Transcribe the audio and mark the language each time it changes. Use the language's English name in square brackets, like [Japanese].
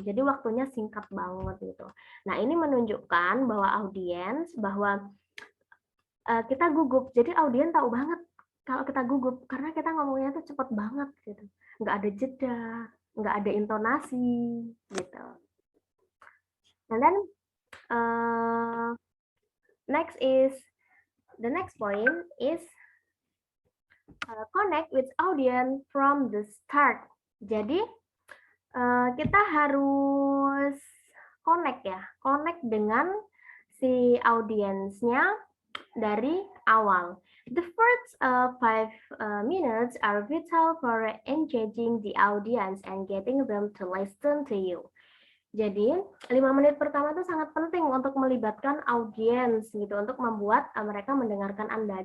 [Indonesian] Jadi waktunya singkat banget gitu. Nah, ini menunjukkan bahwa audiens bahwa kita gugup. Jadi audiens tahu banget kalau kita gugup karena kita ngomongnya tuh cepat banget gitu. Nggak ada jeda, nggak ada intonasi gitu. [English] And then the next point is connect with audience from the start. [Indonesian] Jadi kita harus connect dengan si audiensnya dari awal. [English] The first 5 minutes are vital for engaging the audience and getting them to listen to you. [Indonesian] Jadi 5 menit pertama itu sangat penting untuk melibatkan audiens gitu, untuk membuat mereka mendengarkan Anda.